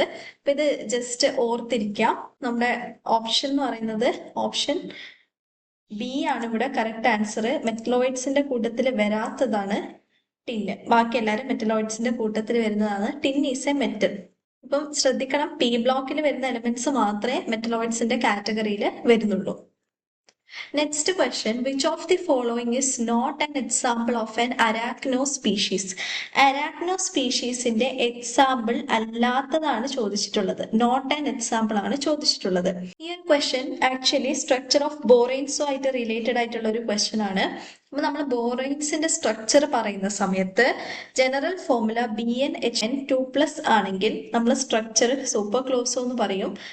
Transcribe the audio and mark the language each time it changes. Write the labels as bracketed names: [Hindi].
[Malayalam] അപ്പൊ ഇത് ജസ്റ്റ് ഓർത്തിരിക്കാം. നമ്മുടെ ഓപ്ഷൻ എന്ന് പറയുന്നത് ഓപ്ഷൻ ബി ആണ് ഇവിടെ കറക്റ്റ് ആൻസർ. മെറ്റലോയിഡ്സിന്റെ കൂട്ടത്തിൽ വരാത്തതാണ് ടിന്ന്. ബാക്കി എല്ലാവരും മെറ്റലോയിഡ്സിന്റെ കൂട്ടത്തിൽ വരുന്നതാണ്. [English] Tin is a metal. [Malayalam] ഇപ്പം ശ്രദ്ധിക്കണം, പി ബ്ലോക്കിൽ വരുന്ന എലമെന്റ്സ് മാത്രമേ മെറ്റലോയിഡ്സിന്റെ കാറ്റഗറിയിൽ വരുന്നുള്ളൂ. [English] Next question, which of the following is not an example of an arachno species? [Malayalam] Arachno speciesന്റെ example അല്ലാത്തതാണ് ചോദിച്ചിട്ടുള്ളത്. [English] not an example [Malayalam] ആണ് ചോദിച്ചിട്ടുള്ളത്. ഈ ഒരു ക്വസ്റ്റ്യൻ ആക്ച്വലി സ്ട്രക്ചർ ഓഫ് ബോറൈൻസോ ആയിട്ട് റിലേറ്റഡ് ആയിട്ടുള്ള ഒരു ക്വസ്റ്റ്യൻ ആണ്. അപ്പൊ നമ്മൾ ബോറൈൻസിന്റെ സ്ട്രക്ചർ പറയുന്ന സമയത്ത് ജനറൽ ഫോർമുല BnHn2+ ആണെങ്കിൽ നമ്മൾ സ്ട്രക്ചർ സൂപ്പർ ക്ലോസോ എന്ന് പറയും.